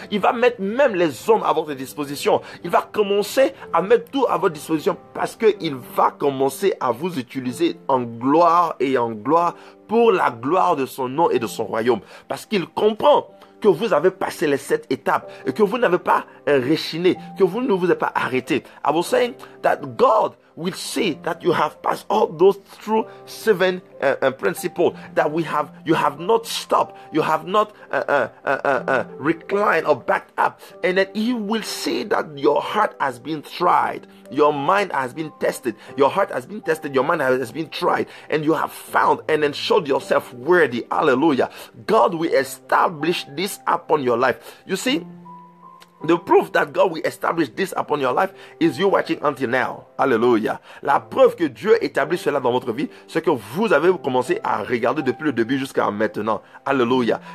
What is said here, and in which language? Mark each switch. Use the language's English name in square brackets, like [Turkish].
[French] Il va mettre même les hommes à votre disposition. Il va commencer à mettre tout à votre disposition parce qu'il va commencer à vous utiliser en gloire et en gloire pour la gloire de son nom et de son royaume. Parce qu'il comprend que vous avez passé les 7 étapes et que vous n'avez pas réchiné, que vous ne vous êtes pas arrêté. [English] I was saying that God will see that you have passed all those through 7 principles, that you have not stopped, you have not reclined or backed up, and that He will see that your heart has been tried, your mind has been tested, your heart has been tested, your mind has been tried, and you have found and then showed yourself worthy. Hallelujah. God will establish this upon your life. You see, the proof that God will establish this upon your life is you watching until now. Hallelujah. [French] La preuve que Dieu établit cela dans votre vie, c'est que vous avez commencé à regarder depuis le début jusqu'à maintenant. Hallelujah.